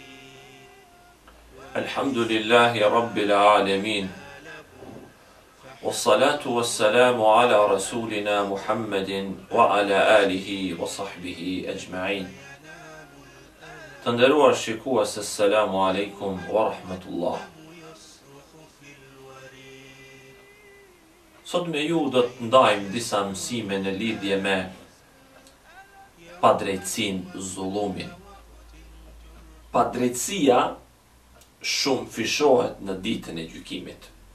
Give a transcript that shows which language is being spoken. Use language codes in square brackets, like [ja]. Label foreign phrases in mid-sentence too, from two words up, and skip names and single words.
[ar] الحمد لله رب العالمين، والصلاة والسلام على رسولنا محمد وعلى آله وصحبه أجمعين. [sq] Të nderuar shikues, [ar] السلام عليكم ورحمة الله. [sq] Sot me ju do të ndajmë disa mësime në lidhje me padrejtësinë, zullumin. Padrejtësia shumë fishohet në ditën e gjykimit.